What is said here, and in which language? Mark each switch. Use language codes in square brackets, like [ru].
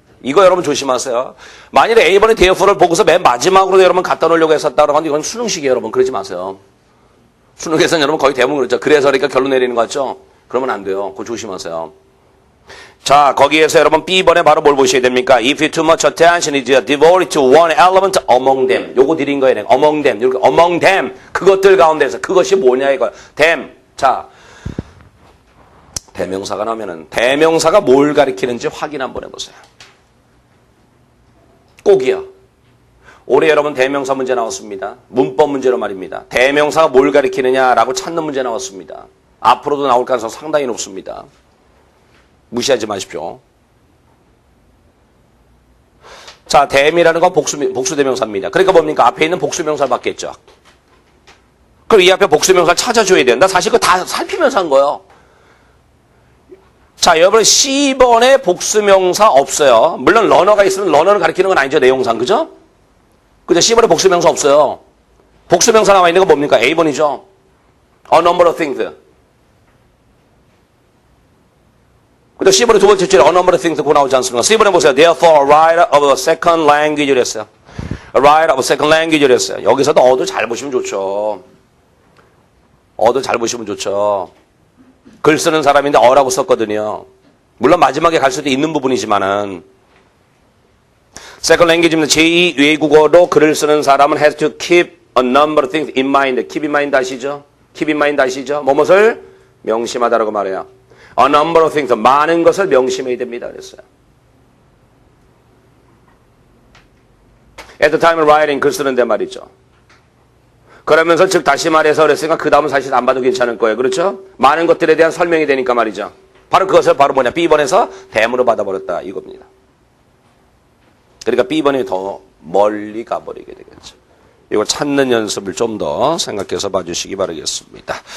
[ko] 이거 여러분 조심하세요. 만일에 A번에 therefore 보고서 맨 마지막으로 여러분 갖다 놓으려고 했었다고 하면 이건 수능식이에요. 여러분 그러지 마세요. 수능에서는 여러분 거의 대부분 그렇죠. 그래서 그러니까 결론 내리는 거 같죠? 그러면 안 돼요. 그거 조심하세요. 자, 거기에서 여러분 B번에 바로 뭘 보셔야 됩니까? [en] If too much attention is devoted to one element among them. [ko] 요거 드린 거예요. [en] among them. 이렇게 among them. [ko] 그것들 가운데서 그것이 뭐냐 이거. [en] them. [ko] 자, 대명사가 나오면은 대명사가 뭘 가리키는지 확인 한번 해보세요. 꼭이요. 올해 여러분 대명사 문제 나왔습니다. 문법 문제로 말입니다. 대명사가 뭘 가리키느냐라고 찾는 문제 나왔습니다. 앞으로도 나올 가능성 상당히 높습니다. 무시하지 마십시오. 자, them이라는 건 복수대명사입니다. 그러니까 뭡니까? 앞에 있는 복수명사를 받겠죠. 그럼 이 앞에 복수명사를 찾아줘야 된다. 사실 그거 다 살피면서 한 거예요. 자, 여러분 C번에 복수명사 없어요. 물론 러너가 있으면 러너를 가리키는 건 아니죠. 내용상. 그죠? 그죠? C번에 복수명사 없어요. 복수명사 나와 있는 건 뭡니까? A번이죠. [en] A number of things. [ko] 근데 C번에 두 번째 줄에 [en] A number of things [ko] 그거 나오지 않습니까? C번에 보세요. [en] Therefore, a writer of a second language [ko] 를 했어요. [en] A writer of a second language를 했어요. [ko] 여기서도 어도 잘 보시면 좋죠. 어도 잘 보시면 좋죠. 글 쓰는 사람인데 어라고 썼거든요. 물론 마지막에 갈 수도 있는 부분이지만은 second language입니다. 제2 외국어로 글을 쓰는 사람은 [en] has to keep a number of things in mind. keep in mind [ko] 아시죠? [en] keep in mind 아시죠? [ko] 뭐뭇을 명심하다라고 말해요. [en] a number of things. [ko] 많은 것을 명심해야 됩니다. 그랬어요. [en] at the time of writing [ko] 글 쓰는데 말이죠. 그러면서 즉 다시 말해서 그랬으니까 그 다음은 사실 안 봐도 괜찮을 거예요. 그렇죠? 많은 것들에 대한 설명이 되니까 말이죠. 바로 그것을 바로 뭐냐. B번에서 대문으로 받아버렸다. 이겁니다. 그러니까 B번이 더 멀리 가버리게 되겠죠. 이거 찾는 연습을 좀 더 생각해서 봐주시기 바라겠습니다.